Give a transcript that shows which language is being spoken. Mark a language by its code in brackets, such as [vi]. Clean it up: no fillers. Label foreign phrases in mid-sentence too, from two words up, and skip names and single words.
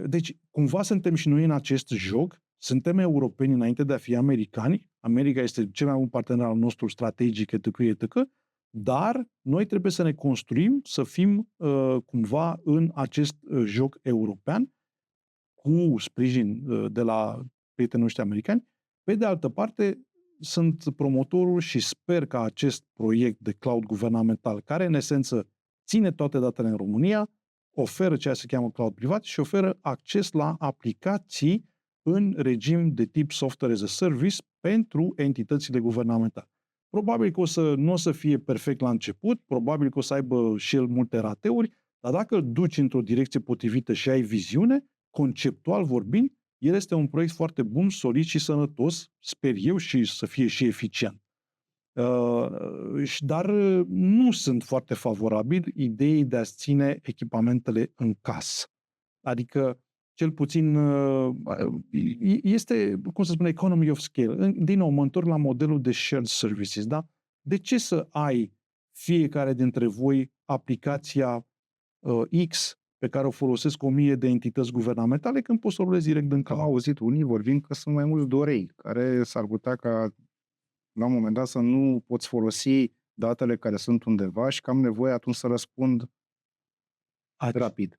[ro] Deci, cumva suntem și noi în acest joc, suntem europeni înainte de a fi americani, America este cel mai bun partener al nostru strategic, etc., dar noi trebuie să ne construim, să fim cumva în acest joc european, cu sprijin de la prietenii noștri americani. Pe de altă parte, sunt promotorul și sper că acest proiect de cloud guvernamental, care în esență ține toate datele în România, oferă ceea ce se cheamă cloud privat și oferă acces la aplicații în regim de tip [en] software as a service [ro] pentru entitățile guvernamentale. Probabil că nu o să fie perfect la început, probabil că o să aibă și el multe rateuri, dar dacă îl duci într-o direcție potrivită și ai viziune, conceptual vorbind, el este un proiect foarte bun, solid și sănătos, sper eu, și să fie și eficient. Dar nu sunt foarte favorabil ideii de a-ți ține echipamentele în casă. Adică, cel puțin, este, cum să spun, [en] economy of scale. [ro] Din nou, mă întorc la modelul de [en] shared services, [ro] da? De ce să ai fiecare dintre voi aplicația X pe care o folosesc 1000 de entități guvernamentale când poți să o rulezi direct din cloud? Am auzit unii vorbind că sunt mai mulți dorei, care s-ar putea ca la un moment dat să nu poți folosi datele care sunt undeva și că am nevoie atunci să răspund rapid.